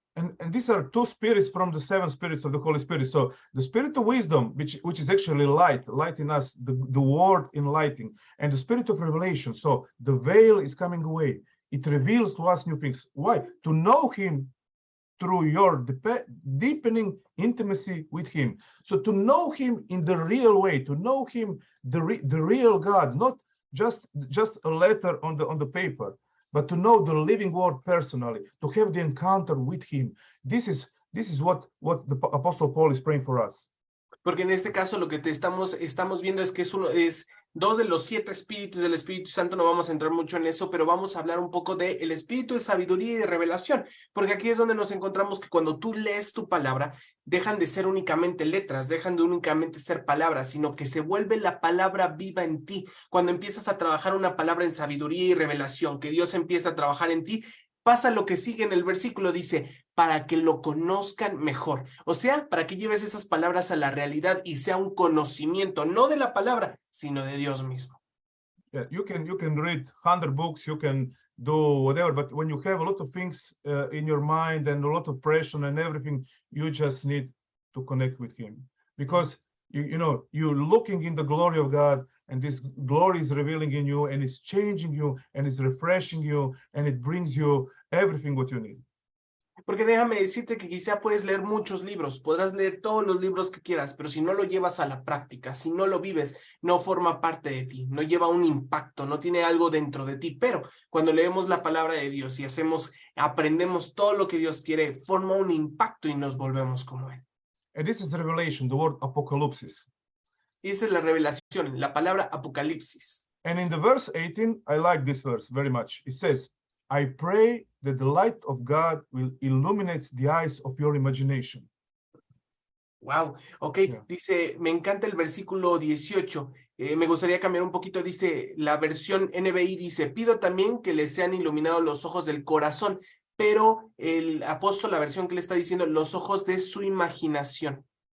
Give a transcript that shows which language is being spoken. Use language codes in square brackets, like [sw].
[en] And these are two spirits from the seven spirits of the Holy Spirit. So the spirit of wisdom, which is actually light in us, the word enlightening, and the spirit of revelation. So the veil is coming away. It reveals to us new things. Why? To know him through your deepening intimacy with him. So to know him in the real way, to know him, the real God, not just a letter on the paper, but to know the living word personally, to have the encounter with him. This is what the Apostle Paul is praying for us. [es] Porque en este caso lo que estamos viendo es que es dos de los 7 espíritus del Espíritu Santo. No vamos a entrar mucho en eso, pero vamos a hablar un poco del espíritu de sabiduría y de revelación, porque aquí es donde nos encontramos que cuando tú lees tu palabra, dejan de ser únicamente letras, dejan de únicamente ser palabras, sino que se vuelve la palabra viva en ti. Cuando empiezas a trabajar una palabra en sabiduría y revelación, que Dios empieza a trabajar en ti, pasa lo que sigue en el versículo, dice, para que lo conozcan mejor. O sea, para que lleves esas palabras a la realidad y sea un conocimiento, no de la palabra, sino de Dios mismo. [en] Yeah, you can read 100 books, you can do whatever, but when you have a lot of things in your mind and a lot of pressure and everything, you just need to connect with him. Because you're looking in the glory of God, and this glory is revealing in you, and it's changing you, and it's refreshing you, and it brings you everything what you need. [es] Porque déjame decirte que quizá puedes leer muchos libros, podrás leer todos los libros que quieras, pero si no lo llevas a la práctica, si no lo vives, no forma parte de ti, no lleva un impacto, no tiene algo dentro de ti. Pero cuando leemos la palabra de Dios y aprendemos todo lo que Dios quiere, forma un impacto y nos volvemos como Él. [en] And this is revelation, the word apocalypsis. [es] Esa es la revelación, la palabra apocalipsis. [en] And in the verse 18, I like this verse very much. It says, I pray that the light of God will illuminate the eyes of your imagination. Wow, ok, Yeah. [es] Dice, me encanta el versículo 18, me gustaría cambiar un poquito, dice, la versión NBI dice, pido también que les sean iluminados los ojos del corazón, pero el apóstol, la versión que le está diciendo, los ojos de su imaginación.